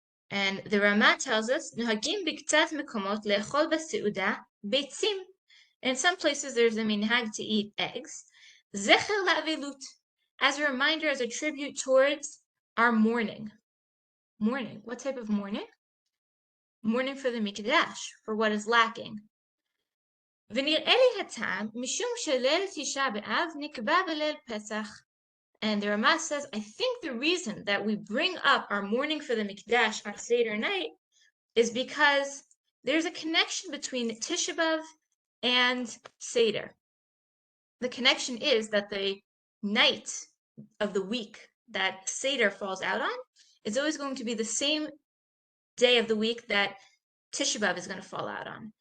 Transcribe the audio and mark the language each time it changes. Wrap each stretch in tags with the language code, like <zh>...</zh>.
<en>And the Rama tells us,</en> <he>"Nuhagim biktat mekomot le'echol b'seuda beitzim."</he> <en>In some places, there's a minhag to eat eggs,</en> <he>zecher la'avelut,</he> <en>as a reminder, as a tribute towards our mourning. Mourning. What type of mourning? Mourning for the Mikdash, for what is lacking.</en> <he>ונראה לי הטעם משום שליל תשעה באב נקבע בליל פסח.</he> <en>And the Rama says, I think the reason that we bring up our mourning for the Mikdash on Seder night is because there's a connection between Tisha B'Av and Seder. The connection is that the night of the week that Seder falls out on is always going to be the same day of the week that Tisha B'Av is going to fall out on.</en>